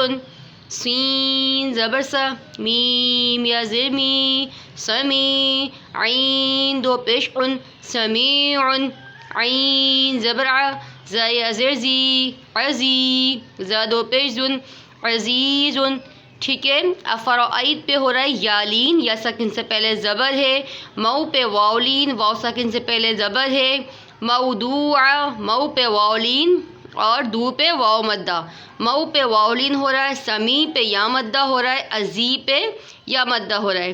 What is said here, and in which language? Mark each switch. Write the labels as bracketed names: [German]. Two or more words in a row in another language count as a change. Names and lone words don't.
[Urdu] سین زبر سا، میم یا زیر می، سمی، عین دو پیش عن، سمیع، عین زبر ع، زا یا زیر زی، عزی، زا دو پیش زن، عزیز۔ ٹھیک ہے، افرائیت پہ ہو رہا ہے یالین، یا ساکن سے پہلے زبر ہے۔ مئو پہ واولین، واو ساکن سے پہلے زبر ہے۔ موضوع، مئو پہ واولین اور دو پہ واو مدہ۔ مئو پہ واولین ہو رہا ہے، سمی پہ یا مدہ ہو رہا ہے، عزی پہ یا مدہ ہو رہا ہے۔